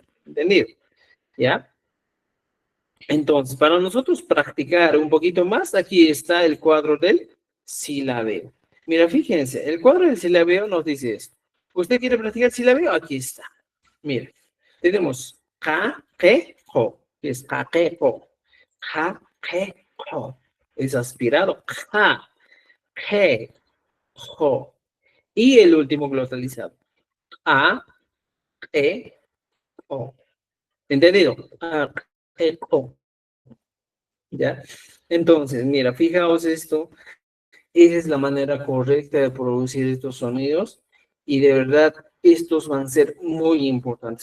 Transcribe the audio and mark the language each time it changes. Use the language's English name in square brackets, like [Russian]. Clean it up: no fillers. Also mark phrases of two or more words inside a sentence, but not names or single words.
[Spanish] ¿Entendido? ¿Ya? Entonces, para nosotros practicar un poquito más, aquí está el cuadro del silabeo. Mira, fíjense, el cuadro del silabeo nos dice esto. ¿Usted quiere practicar silabeo? Aquí está. Mira, tenemos ja, je, jo, que es ja, je, jo. Ja, je, jo. Es aspirado. Ja, je, jo. Y el último glotalizado. A, e, o. ¿Entendido? A, e, o. ¿Ya? Entonces, mira, fijaos esto. Esa es la manera correcta de producir estos sonidos y de verdad estos van a ser muy importantes.